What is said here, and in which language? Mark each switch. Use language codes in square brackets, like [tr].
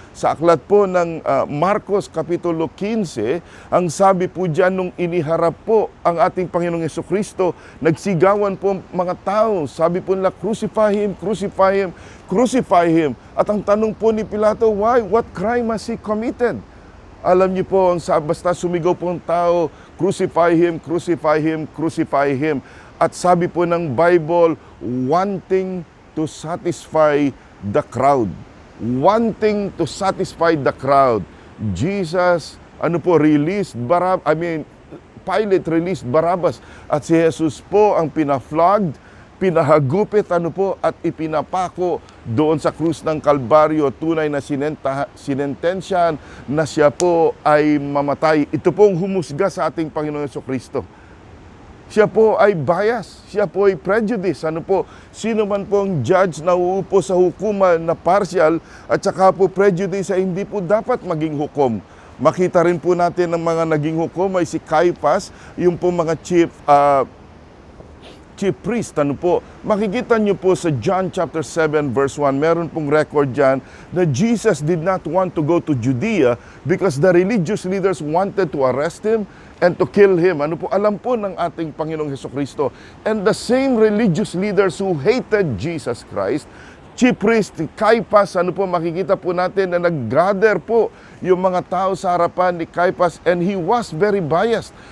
[tl] Sa aklat po ng Marcos Kapitulo 15, ang sabi po dyan nung iniharap po ang ating Panginoong Hesukristo, nagsigawan po mga tao. Sabi po nila, [en] crucify Him, crucify Him, crucify Him. [tl] At ang tanong po ni Pilato, [en] why? What crime has He committed? [tl] Alam niyo po, basta sumigaw po ang tao, [en] crucify Him, crucify Him, crucify Him. [tl] At sabi po ng Bible, [en] wanting to satisfy the crowd. Wanting to satisfy the crowd. Jesus, released Pilate released Barabbas. [tl] At si Jesus po ang pinaflogged, pinahagupit at ipinapako doon sa krus ng Kalbaryo, tunay na sinentensyahan na siya po ay mamatay. Ito pong humusga sa ating Panginoon Hesukristo. Siya po ay bias, siya po ay prejudice. Sino man po ang judge na uupo sa hukuman na partial at saka po prejudice ay hindi po dapat maging hukom. Makita rin po natin ng mga naging hukom ay si Caiaphas, yung po mga chief priest. Makikita niyo po sa John chapter 7 verse 1, meron pong record dyan na [en] Jesus did not want to go to Judea because the religious leaders wanted to arrest Him and to kill Him. [tl] Alam po ng ating Panginoong Hesukristo. [en] And the same religious leaders who hated Jesus Christ, chief priest, Caiaphas, [tl] makikita po natin na nag-gather po yung mga tao sa harapan ni Caiaphas [en] and he was very biased.